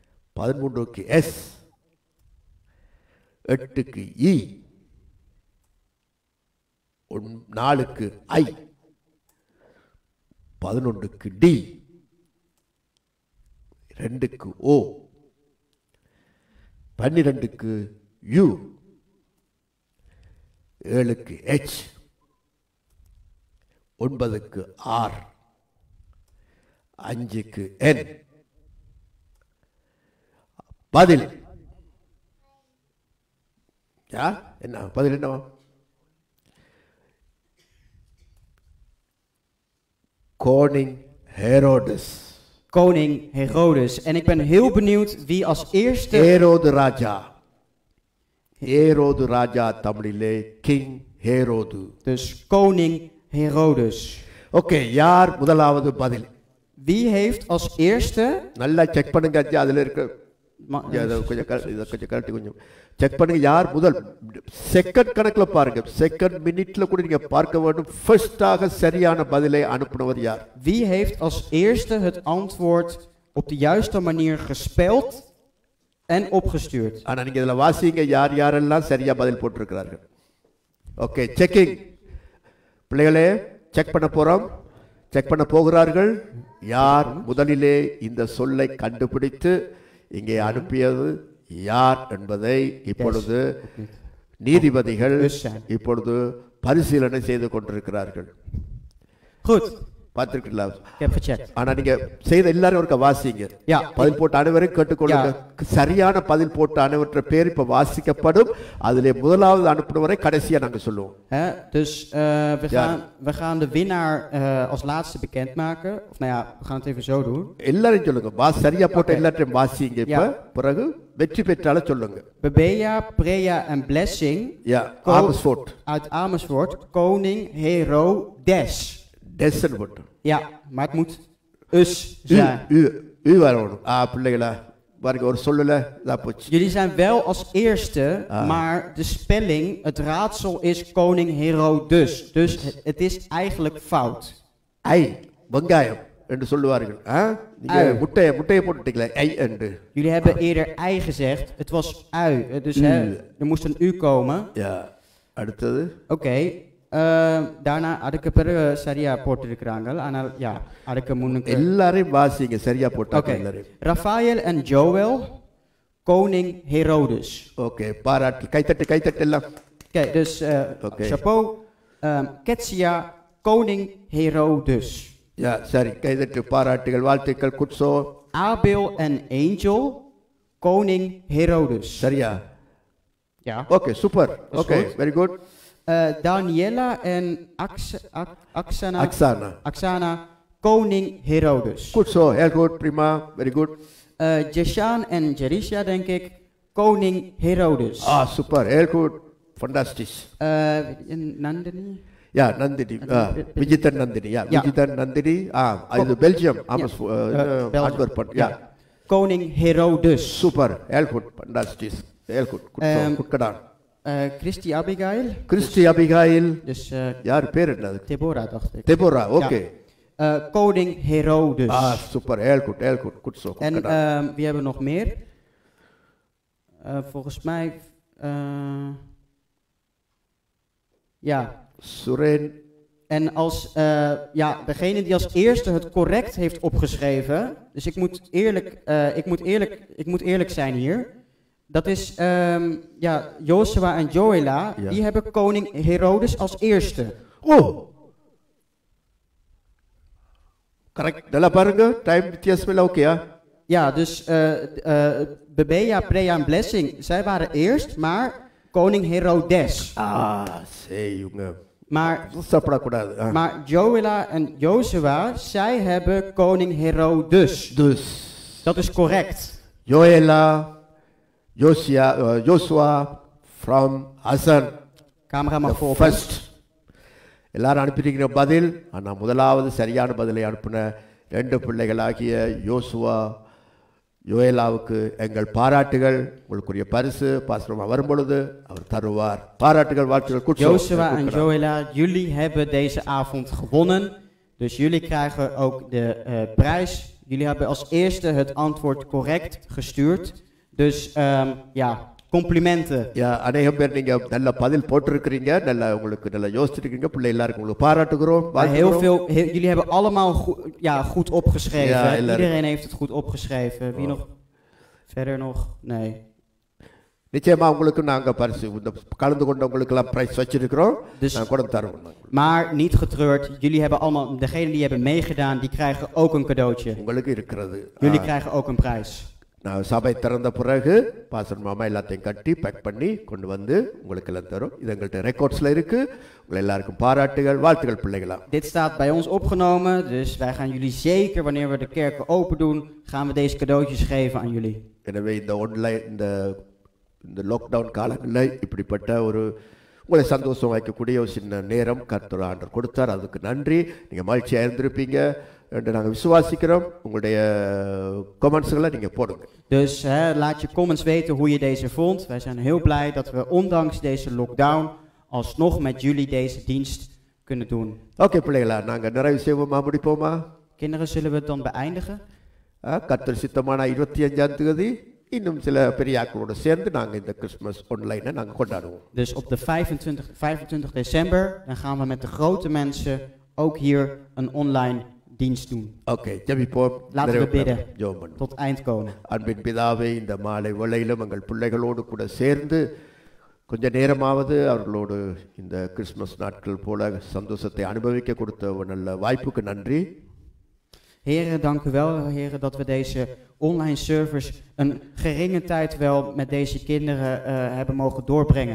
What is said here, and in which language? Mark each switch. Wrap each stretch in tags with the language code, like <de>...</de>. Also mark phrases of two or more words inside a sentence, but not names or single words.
<ta>13க்கு எஸ், 8க்கு இ, 4க்கு ஐ, 11க்கு டி, 2க்கு ஓ, 12க்கு யூ, 7க்கு ஹெச், 9க்கு ஆர், 5க்கு என். பதில் என்ன? பதில் என்னவா?</ta> <nl>Koning Herodes. Koning Herodes. En ik ben heel benieuwd wie als eerste...</nl> <ta>Herode Raja. Herode Raja தமிழிலே King Herode.</ta> <nl>Dus Koning Herodes.</nl> <ta>ஓகே, யார் முதலாவது பதில்?</ta> <nl>Wie heeft als eerste...</nl> <ta>நல்லா செக் பண்ணுங்க, அதுல இருக்க கொஞ்சம் கரெக்ட் கொஞ்சம் செக் பண்ணுங்க. யார் முதல்? செகண்ட் கணக்குல பாருங்க,</ta> <en>second minute</en> <ta>கூட நீங்க பார்க்க வேண்டும். ஃபர்ஸ்டாக சரியான பதிலை அனுப்புனவர் யார்?</ta> <nl>Wie heeft als eerste het antwoord op de juiste manier gespeld en opgestuurd?</nl> <ta>ஆனா நீங்க இதுல வாசிங்க யார் யாரெல்லாம் சரியா பதில் போட்டிருக்கிறார்கள். ஓகே, செக்கிங். பிள்ளைகளே செக் பண்ண போறோம், செக் பண்ண போகிறார்கள். யார் முதலிலே இந்த சொல்லை கண்டுபிடித்து இங்கே அனுப்பியது யார் என்பதை இப்பொழுது நீதிபதிகள் இப்பொழுது பரிசீலனை செய்து கொண்டிருக்கிறார்கள்.</ta> <nl>Goed.</nl> <ta>பார்த்திருக்கீங்களா?</ta> <nl>Ik heb gecheckt.</nl> <ta>ஆனா நீங்க செய்த எல்லாரும் ஒருக்க வாசிங்க. பதில் போட்ட அனைவரையும் கேட்டுக்கொள்ளுங்க. சரியான பதில் போட்ட அனைவற்ற பேர் இப்ப வாசிக்கப்படும். அதிலே முதலாவது அனுப்புனவரை கடைசியா நாங்க சொல்லுவோம்.</ta> <nl>Dus we gaan de winnaar als laatste bekendmaken. Of nou ja, we gaan het even zo doen.</nl> <ta>எல்லாரும் சொல்லுங்க. சரியா போட்ட எல்லாத்தையும் வாசிங்க. இப்ப பிறகு வெற்றி பெற்றால சொல்லுங்க.</ta> <nl>Bebea, Preya en Blessing. Amersfoort. Uit Amersfoort. Koning Herodes. Dessen wordt. Ja, maar het moet us zijn. U waarom?</nl> <ta>பிள்ளைகளா பாருங்க, ஒரு சொல்லல இதா போச்சு.</ta> <nl>Jullie zijn wel als eerste, maar de spelling, het raadsel is Koning Herodes. Dus het is eigenlijk fout.</nl> <ta>ஐ வெங்காயம் என்று சொல்லுவார்கள். நீங்க முட்டையை போட்டுட்டீங்களா ஐ என்று?</ta> <nl>Jullie hebben eerder ei gezegd. Het was ui. Dus er moest een u komen.</nl> <ta>Ja. அடுத்தது.</ta> <nl>Oké. daarna</nl> <ta>அதுக்கு பிறகு சரியா போட்டிருக்காங்க. ஆனால் ja, அதுக்கு முன்னுக்கு எல்லாரையும் வாசிங்க சரியா போட்டாங்க எல்லாரும்.</ta> <nl>Raphael en Joel, Koning Herodes.</nl> <ta>ஓகே, பாராட்டு, கைத்தட்டு எல்லாம்.</ta> <nl>Oké, dus chapeau. Ketsia, Koning Herodes. Ja,</nl> <ta>சரி, கைத்தட்டு, பாராட்டுகள், வாழ்த்துக்கள், குட்சோ.</ta> <nl>Abel en Angel, Koning Herodes.</nl> <ta>சரியா?</ta> <nl>Ja.</nl> <en>Okay, super. Okay, very good.</en> <nl>Daniela en Aksana, Koning Herodes. Goed zo, heel goed, prima,</nl> <en>very good.</en> <nl>Jeshan en Jerisha, denk ik, Koning Herodes. Super, heel goed, fantastisch. Nandini? Ja, Nandini, Vijitan Nandini, ja, Vijitan Nandini, uit Belgium, Antwerpen, ja. Koning Herodes. Super, heel goed, fantastisch, heel goed, goed gedaan. Christy Abigail. Christy Abigail. Dus</nl> <ta>யார் பேர் என்னது?</ta> <nl>Deborah, dacht ik. Deborah, oké. Koning Herodes. Super, heel goed, goed zo. En wie hebben we nog meer? Volgens mij, ja. Suren. En als, degene die als eerste het correct heeft opgeschreven, dus ik moet eerlijk zijn hier. Dat is, Joshua en Joela, die hebben Koning Herodes als eerste. Correct.</nl> <ta>Dala பாருங்க, டைம் வித்தியாசம் இல்ல, ஓகேயா?</ta> <nl>Ja, dus Bebea, Preya en Blessing, zij waren eerst, maar Koning Herodes. jongen. Maar Joela en Joshua, zij hebben Koning Herodes. Dus. Dat is correct.</nl> <en>Joela, Joshua from Hassan.</en> <nl>Cameraman voor.</nl> <en>First.</en> <ta>எல்லாரும் அனுப்பியிருக்கிற பதில், ஆனால் முதலாவது சரியான பதிலை அனுப்பின 2 பிள்ளைகளாகிய யோசுவா, யோயலாவுக்கு எங்கள் பாராட்டுகள். உங்களுக்குரிய பரிசு பாஸ்டர் வரும்பொழுது அவர் தருவார். பாராட்டுகள், வாழ்த்துக்கள்.</ta> <nl>Joshua en Joela, jullie hebben deze avond gewonnen. Dus jullie krijgen ook de prijs. Jullie hebben als eerste het antwoord correct gestuurd. Dus ja, complimenten.</nl> <ta>அநேகம் பேர் நீங்க நல்ல பதில் போட்டிருக்கிறீங்க, நல்ல உங்களுக்கு நல்ல யோசிச்சிருக்கீங்க. பிள்ளை எல்லாருக்கும் உங்களுக்கு பாராட்டுகிறோம்.</ta> <nl>Maar jullie hebben allemaal goed opgeschreven. Ja, Iedereen heeft het goed opgeschreven. Wie nog? Verder nog? Nee.</nl> <ta>நிச்சயமா உங்களுக்கு நாங்க பரிசு கலந்து கொண்டவங்களுக்கு எல்லாம் பிரைஸ் வச்சிருக்கிறோம். நான் கூட தருவோம்.</ta> <nl>Maar niet getreurd. Jullie hebben allemaal, degenen die hebben meegedaan, die krijgen ook een cadeautje.</nl> <ta>உங்களுக்கு இருக்கிறது.</ta> <nl>Jullie krijgen ook een prijs.</nl> <ta>நான் சபை திறந்த பிறகு பாஸ்டர் மாமா எல்லாத்தையும் கட்டி பேக் பண்ணி கொண்டு வந்து உங்களுக்கு எல்லாம் தரும். இது எங்கள்கிட்ட ரெக்கார்ட்ஸ்ல இருக்கு. உங்கள் எல்லாருக்கும் பாராட்டுகள், வாழ்த்துக்கள் பிள்ளைகளா.</ta> <nl>Dit staat bij ons opgenomen, dus wij gaan jullie zeker, wanneer we de kerken open doen, gaan we deze cadeautjes geven aan jullie.</nl> <ta>எனவே இந்த ஆன்லைன் இந்த லாக்டவுன் காலங்களில் இப்படிப்பட்ட ஒரு உங்களை சந்தோஷம் வைக்கக்கூடிய ஒரு சின்ன நேரம் கர்த்தர் ஆண்டவர் கொடுத்தார். அதுக்கு நன்றி. நீங்கள் மகிழ்ச்சியாக இருந்திருப்பீங்க என்று நாங்கள் விசுவாசிக்கிறோம். உங்களுடைய கமெண்ட்ஸ்களை நீங்கள் போடுங்க.</ta> <nl>Dus laat je comments weten hoe je deze vond. Wij zijn heel blij dat we ondanks deze lockdown alsnog met jullie deze dienst kunnen doen.</nl> <ta>ஓகே பிள்ளைகளா, நாங்கள் நிறைவு செய்வோமா, முடிப்போமா?</ta> <nl>Kinderen, zullen we het dan beëindigen?</nl> <ta>கர்த்தர் சித்தமான 25ஆம் தேதி இன்னும் சில பெரியாக்களோடு சேர்ந்து நாங்கள் இந்த</ta> <en>Christmas online</en> <ta>நாங்கள் கொண்டாடுவோம்.</ta> <nl>Dus op de 25 december, dan gaan we met de grote mensen ook hier een online dienst doen.</nl> <ta>ஓகே, ஜெபிப்போம்.</ta> <nl>Laten we bidden</nl> <ta>ஜெபம்</ta> <nl>tot eind komen.</nl> <ta>அன்பின் பிதாவே, இந்த மாலை வேளையிலும் எங்கள் பிள்ளைகளோடு கூட சேர்ந்து கொஞ்ச நேரமாவது அவர்களோடு இந்த கிறிஸ்மஸ் நாட்கள் போல சந்தோஷத்தை அனுபவிக்க கொடுத்த ஒரு நல்ல வாய்ப்புக்கு நன்றி.</ta> <nl>Heren, dank u wel, heren, dat we deze online service een geringe tijd wel met deze kinderen hebben mogen doorbrengen.</nl>